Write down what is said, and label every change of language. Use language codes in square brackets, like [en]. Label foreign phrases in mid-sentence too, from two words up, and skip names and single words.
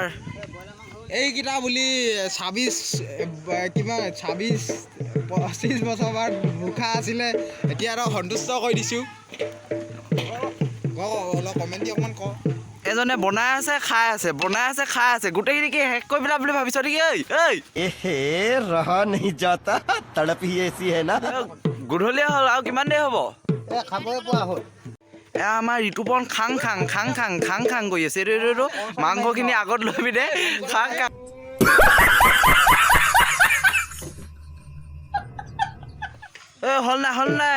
[as] এইকেইটা বুলি 25 বছৰ মান মুখা আছিলে, এতিয়া আৰু সন্তুষ্ট কৰি দিছোঁ। অলপ কমেণ্ট দি অকণমান কওঁ। এজনে বনাই আছে খাই আছে গোটেইখিনি কি শেষ কৰি পেলা বুলি ভাবিছ নেকি? [hi] रहा नहीं जाता, तड़प ही ऐसी है ना। [as] গধূলিয়ে হ'ল আৰু কিমান দেৰি হ'ব? খাবই পোৱা হ'ল। এয়া আমাৰ ঋতুপৱন খাং খাং কৰি আছে। এইটো মাংসখিনি আগত লৈ পিনে খাং হ'ল নাই।